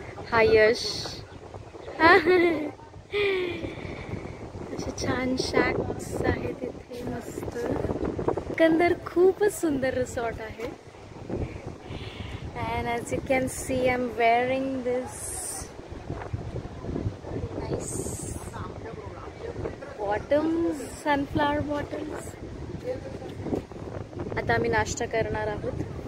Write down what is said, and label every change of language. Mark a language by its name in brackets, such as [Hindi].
[Marathi] हा यश. असे छान शॅक्स आहेत इथे मस्त. एकंदर खूपच सुंदर रिसॉर्ट आहे. [English] And as you can see, I'm wearing this nice bottoms, sunflower bottoms. [Marathi] आता आम्ही नाश्ता करणार आहोत.